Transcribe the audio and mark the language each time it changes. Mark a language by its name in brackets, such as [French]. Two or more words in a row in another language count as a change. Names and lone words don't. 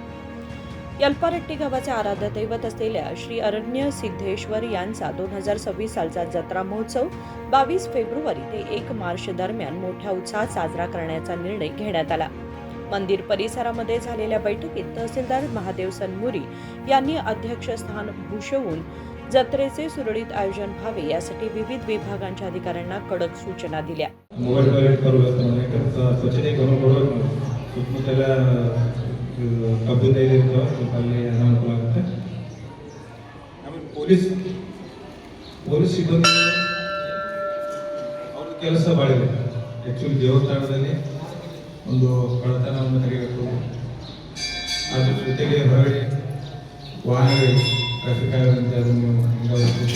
[Marathi] यल्पारट्टी गावाचे आराध्य दैवत असलेल्या श्री अरण्य सिद्धेश्वर यांचा 2026 सालचा जत्रा महोत्सव 22 फेब्रुवारी ते 1 मार्च दरम्यान मोठ्या उत्साहात साजरा करण्याचा निर्णय घेण्यात आला। मंदिर परिसरामध्ये झालेल्या बैठकीत तहसीलदार महादेव सनमुरी यांनी अध्यक्षस्थान भूषवून जत्रेचे सुरळीत आयोजन व्हावे यासाठी विविध विभागांच्या अधिकाऱ्यांना कडक सूचना दिल्या। [Kannada] ಪೊಲೀಸ್ ಸಿಬ್ಬಂದಿ ಅವರ ಕೆಲಸ ಮಾಡಿದೆ। ಆಕ್ಚುಲಿ ದೇವಸ್ಥಾನದಲ್ಲಿ ಒಂದು ಕಳ್ಳತನವನ್ನು ತಡೆಯಬೇಕು, ಅದರ ಜೊತೆಗೆ ಹೊರಗಡೆ ವಾಹನಗಳು ಟ್ರಾಫಿಕ್ ಆಗದಂತೆ ಅದನ್ನು ಹಿಂಗಾಗಬೇಕು।